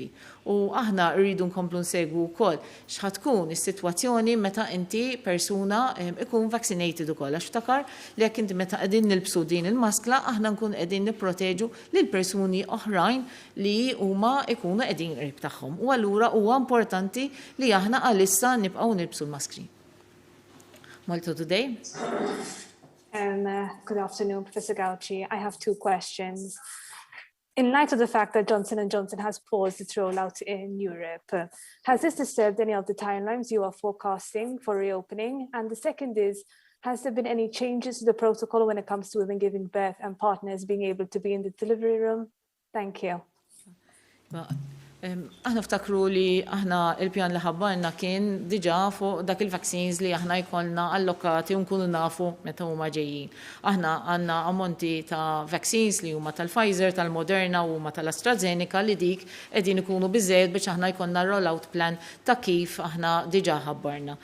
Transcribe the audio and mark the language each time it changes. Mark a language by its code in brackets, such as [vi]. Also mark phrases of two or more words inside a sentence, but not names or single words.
[mt] U aħna rridu nkomplu nsegwu wkoll x'ħad tkun is-sitwazzjoni meta inti persuna ikun vaccinated ukoll. Għax ftakar li jekk inti meta qegħdin nilbsu din il-maskla aħna nkun qegħdin nipproteġu lil persuni oħrajn li huma ikunu qegħdin qrib tagħhom. U allura huwa importanti li aħna għalissa nibqgħu nilbsu l-maskri. [en] Malta today. Good afternoon, Professor Gauci. I have 2 questions. In light of the fact that Johnson & Johnson has paused its rollout in Europe, has this disturbed any of the timelines you are forecasting for reopening? And the second is, has there been any changes to the protocol when it comes to women giving birth and partners being able to be in the delivery room? Thank you. [mt] Aħna ftakru li aħna il-pjan li ħabbarna kien diġà fuq dak il-vaccines li aħna jkollna allokati u nkunu nafu meta huma ġejjin. Aħna għandna ammonti ta' vaccines li huma tal-Pfizer, tal-Moderna u huma tal-AstraZeneca li dik qegħdin ikunu biżżejjed biex aħna jkollna [en] rollout plan [mt] ta' kif aħna diġà ħabbarna.